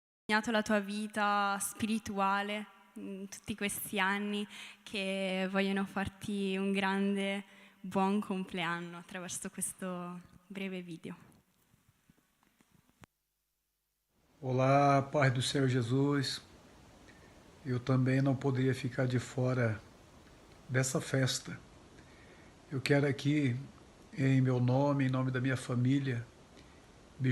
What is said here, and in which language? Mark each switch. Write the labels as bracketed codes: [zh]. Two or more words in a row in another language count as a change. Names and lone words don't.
[it] segnato la tua vita spirituale in tutti questi anni, che vogliono farti un grande buon compleanno attraverso questo breve video. [pt] Olá, paz do Senhor Jesus. Eu também não poderia ficar de fora dessa festa. Eu quero aqui, em meu nome, em nome da minha família, me